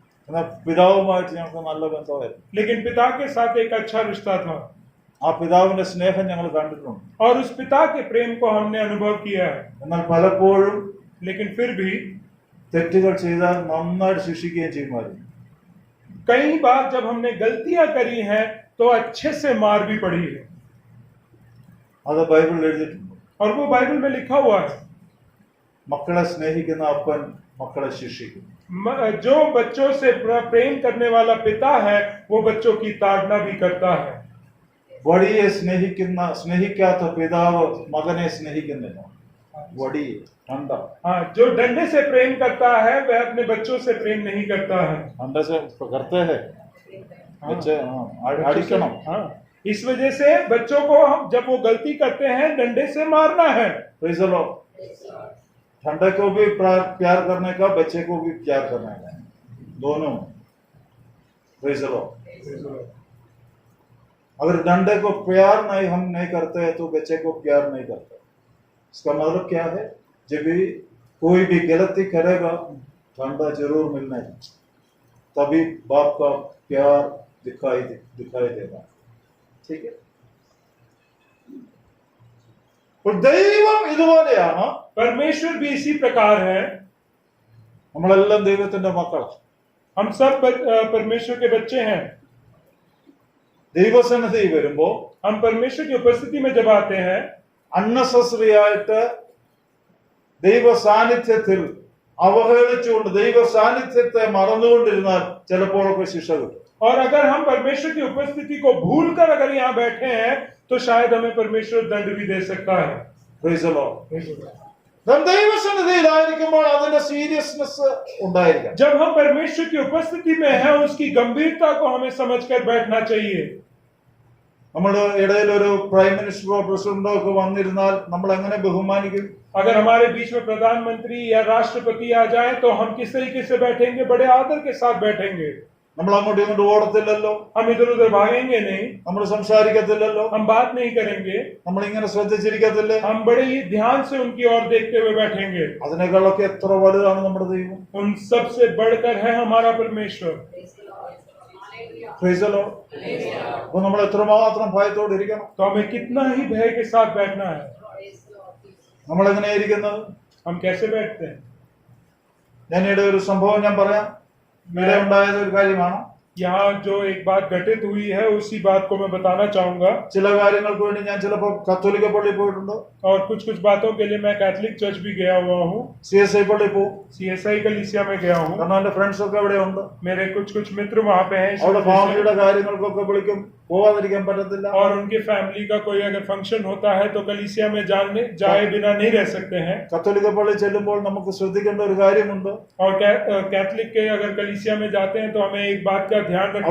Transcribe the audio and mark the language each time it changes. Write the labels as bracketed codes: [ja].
[ml] എന്നാൽ പിതാവുമായിട്ട് ഞങ്ങൾക്ക് നല്ല ബന്ധമായിരുന്നു. [hi] लेकिन पिता के साथ एक अच्छा रिश्ता था. [ml] ആ പിതാവിന്റെ സ്നേഹം ഞങ്ങൾ കണ്ടിട്ടുണ്ട്. [hi] और उस पिता के प्रेम को हमने अनुभव किया है. [ml] എന്നാൽ പലപ്പോഴും [hi] लेकिन फिर भी [ml] തെറ്റുകൾ ചെയ്താൽ നന്നായിട്ട് ശിക്ഷിക്കുകയും ചെയ്യുമായിരുന്നു. [hi] कई बार जब हमने गलतियां करी हैं तो अच्छे से मार भी पड़ी है, [ml] അത് ബൈബിളിൽ എഴുതിയിട്ടുണ്ട്. [hi] और वो बाइबल में लिखा हुआ है. [ml] മക്കളെ സ്നേഹിക്കുന്ന അപ്പൻ മക്കളെ ശിക്ഷിക്കും. [hi] जो बच्चों से प्रेम करने वाला पिता है वो बच्चों की ताड़ना भी करता है. [ml] വടിയെ സ്നേഹിക്കാത്ത പിതാവ് മകനെ സ്നേഹിക്കുന്നില്ല. വടി ठंड [hi] हाँ, जो डंडे से प्रेम करता है वह अपने बच्चों से प्रेम नहीं करता है. ठंडे से करते हैं बच्चे, अड़िकणम. हाँ, इस वजह से बच्चों को हम जब वो गलती करते हैं डंडे से मारना है. [en] Praise the Lord. [hi] ठंडे को भी प्यार करने का, बच्चे को भी प्यार करने का, दोनों. [en] Praise the Lord. [hi] अगर डंडे को प्यार हम नहीं करते तो बच्चे को प्यार नहीं करते. इसका मतलब क्या है? जब भी कोई भी गलती करेगा ठंडा जरूर मिलना है, तभी बाप का प्यार दिखाई देगा. ठीक है. [ml] और ദൈവം ഇതുപോലെയാണ്. [hi] परमेश्वर भी इसी प्रकार है. [ml] നമ്മളെല്ലാം ദൈവത്തിന്റെ മക്കളാണ്. [hi] हम सब परमेश्वर के बच्चे हैं. [ml] ദൈവസന്നിധി വരുമ്പോ [hi] हम परमेश्वर की उपस्थिति में जब आते हैं, [ml] അൺനെസസറി ആയിട്ട് ദൈവ സാന്നിധ്യത്തിൽ അവഹേളിച്ചുകൊണ്ട് ദൈവ സാന്നിധ്യത്തെ മറന്നുകൊണ്ടിരുന്നാൽ ചിലപ്പോഴൊക്കെ ശിക്ഷ കിട്ടും. [hi] और अगर हम परमेश्वर की उपस्थिति को भूलकर अगर यहाँ बैठे हैं तो शायद हमें परमेश्वर दंड भी दे सकता है. [en] Praise the Lord. [ml] നാം ദൈവസന്നിധിയിലായിരിക്കുമ്പോൾ അതിന്റെ സീരിയസ്നെസ് ഉണ്ടായിരിക്കണം. [hi] जब हम परमेश्वर की उपस्थिति में हैं उसकी गंभीरता को हमें समझकर बैठना चाहिए. [ml] നമ്മുടെ ഇടയിൽ ഒരു പ്രൈം മിനിസ്റ്ററോ പ്രസിഡന്റോ ഒക്കെ വന്നിരുന്നാൽ നമ്മൾ എങ്ങനെ ബഹുമാനിക്കും? [hi] अगर हमारे बीच में प्रधानमंत्री या राष्ट्रपति आ जाए तो हम किस तरीके से बैठेंगे? बड़े आदर के साथ बैठेंगे. [ml] നമ്മൾ അങ്ങോട്ടും ഇങ്ങോട്ടും ഓടത്തില്ലല്ലോ, [hi] हम इधर उधर भागेंगे नहीं, [ml] നമ്മൾ സംസാരിക്കത്തില്ലല്ലോ, [hi] हम बात नहीं करेंगे, [ml] നമ്മൾ ഇങ്ങനെ ശ്രദ്ധിച്ചിരിക്കത്തില്ലേ? [hi] हम बड़े ही ध्यान से उनकी ओर देखते हुए बैठेंगे. [ml] അതിനേക്കാളൊക്കെ എത്ര വലുതാണ് നമ്മുടെ ദൈവം. [hi] उन सब से बढ़कर है हमारा परमेश्वर. [en] Praise the Lord. [ml] അപ്പൊ നമ്മൾ എത്രമാത്രം ഭയത്തോടെ ഇരിക്കണം. [hi] तो हमें कितना ही भय के साथ बैठना है. [ml] നമ്മൾ എങ്ങനെയാ ഇരിക്കുന്നത്? [hi] हम कैसे बैठते हैं? [ml] ഞാനിവിടെ ഒരു സംഭവം ഞാൻ പറയാം. ഇവിടെ ഉണ്ടായത് ഒരു കാര്യമാണ്. [hi] यहाँ जो एक बात घटित हुई है उसी बात को मैं बताना चाहूंगा. [ml] ചില കാര്യങ്ങൾക്ക് വേണ്ടി ഞാൻ ചിലപ്പോൾ കത്തോലിക്ക പള്ളിയിൽ പോയിട്ടുണ്ട്, [hi] और कुछ बातों के लिए मैं कैथलिक चर्च भी गया हुआ हूँ. [ml] CSI പള്ളിയിൽ പോകും. [hi] CSI कलीसिया में गया हूँ. [ml] കാരണം എന്റെ ഫ്രണ്ട്സ് ഒക്കെ അവിടെ ഉണ്ട്. [hi] मेरे कुछ मित्र वहाँ पे हैं. [ml] അവിടെ ഫാമിലിയുടെ കാര്യങ്ങൾക്കൊക്കെ വിളിക്കും, പോവാതിരിക്കാൻ പറ്റത്തില്ല. [hi] और उनके फैमिली का कोई अगर फंक्शन होता है तो कलीसिया में जाए बिना नहीं रह सकते हैं. [ml] കത്തോലിക്ക പള്ളിയിൽ ചെല്ലുമ്പോൾ നമുക്ക് ശ്രദ്ധിക്കേണ്ട ഒരു കാര്യമുണ്ട്. [hi] और कैथलिक के अगर कलीसिया में जाते हैं तो हमें एक बात का ध्यान रखना